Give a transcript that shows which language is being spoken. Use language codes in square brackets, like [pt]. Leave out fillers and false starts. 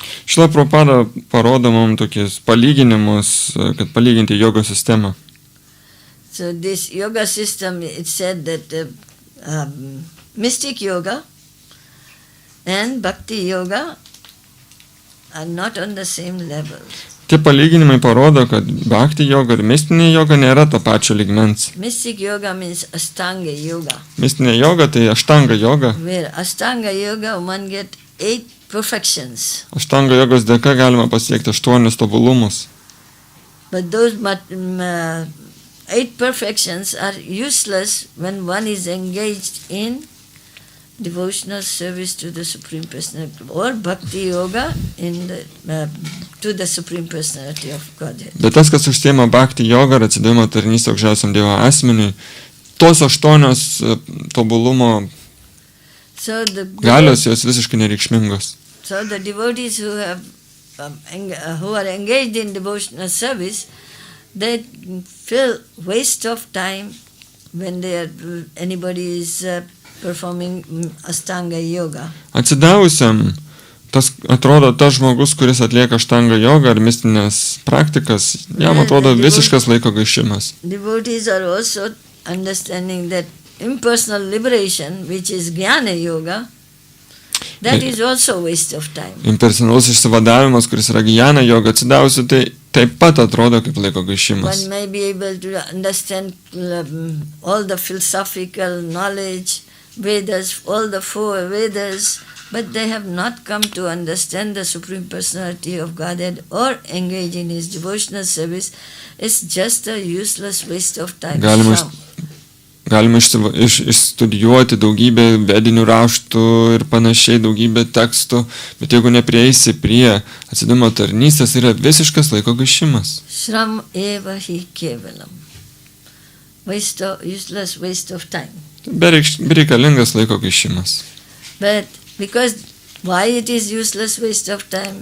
[lt] Šila Prabhupada parodo mums tokius palyginimus, kad palyginti jogo sistemą. [en] So this yoga system, it said that mystic yoga and bhakti yoga are not on the same level. [lt] Tie palyginimai parodo, kad bhakti yoga ir mistinė yoga nėra to pačio lygmens. [en] Mystic yoga means Ashtanga yoga. [lt] Mistinė yoga tai Ashtanga yoga. [en] Where Ashtanga yoga one get 8 perfections. [lt] Ashtanga jogos dėka galima pasiekti 8 tobulumus. [en] But those 8 perfections are useless when one is engaged in devotional service to the Supreme Personality or Bhakti Yoga in the, to the Supreme Personality of Godhead. [lt] Bet tas, kas užsiema Bhakti yoga ir atsidavimo tarnystę aukščiausiam Dievo asmeniui, tos 8 tobulumo galios jos visiškai nereikšmingos. [en] So the devotees who have who are engaged in devotional service, they feel waste of time when anybody is performing Ashtanga yoga. [lt] Atsidavusiam, tas atrodo tas žmogus, kuris atlieka Ashtanga yoga ar mistinės praktikas, jam atrodo visiškas laiko gaišimas. [en] Devotees are also understanding that impersonal liberation, which is Jnana yoga, that is also waste of time. [lt] Impersonalus išsivadavimas, kuris yra Jnana yoga, atsidavusi, tai taip pat atrodo kaip laiko gaišimas. [en] One may be able to understand all the philosophical knowledge, Vedas, all the 4 Vedas, but they have not come to understand the Supreme Personality of Godhead or engage in his devotional service. It's just a useless waste of time. [lt] Galima išstudijuoti daugybę vedinių raštų ir panašiai, daugybę tekstų, bet jeigu neprieisi prie atsidavimo tarnystės, yra visiškas laiko gaišimas. [sa] Shram eva hi kevalam. [en] Useless waste of time. [lt] Bereikalingas laiko gaišimas. [en] But because why it is useless waste of time?